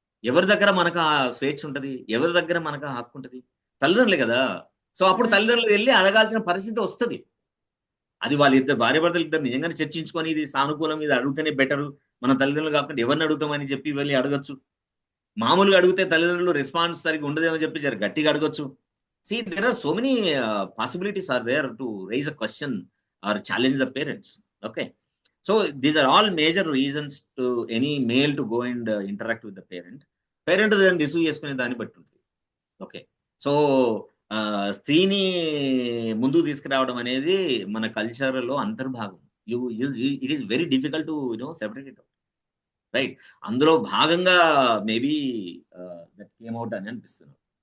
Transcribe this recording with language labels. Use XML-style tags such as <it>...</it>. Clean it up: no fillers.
<te>ఎవరి దగ్గర మనకు ఆ స్వేచ్ఛ ఉంటది? ఎవరి దగ్గర మనకు ఆ హక్కు ఉంటది? తల్లిదండ్రులే కదా. సో అప్పుడు తల్లిదండ్రులు వెళ్ళి అడగాల్సిన పరిస్థితి వస్తుంది. అది వాళ్ళిద్దరు భార్యాభర్తలు ఇద్దరు నిజంగానే చర్చించుకొని ఇది సానుకూలం, ఇది అడిగితేనే బెటరు, మన తల్లిదండ్రులు కాకుండా ఎవరిని అడుగుతామని చెప్పి వెళ్ళి అడగచ్చు. మామూలుగా అడిగితే తల్లిదండ్రులు రెస్పాన్స్ సరిగ్గా ఉండదేమో చెప్పి జర గట్టిగా అడగచ్చు.</te> <en>See, there are so many possibilities are there to raise a question or challenge the parents. Okay, so these are all major reasons to any male to go and interact with the parent. Parent then</en> <te>receive చేసుకునే దాన్ని బట్టి ఉంటుంది. Okay, so స్త్రీని ముందుకు తీసుకురావడం అనేది మన culture లో అంతర్భాగం.</te> <en>It is very difficult to separate it, right?</en> <te>అందులో భాగంగా</te> <en>maybe that came out</en> <te>అని అనిపిస్తుంది.</te>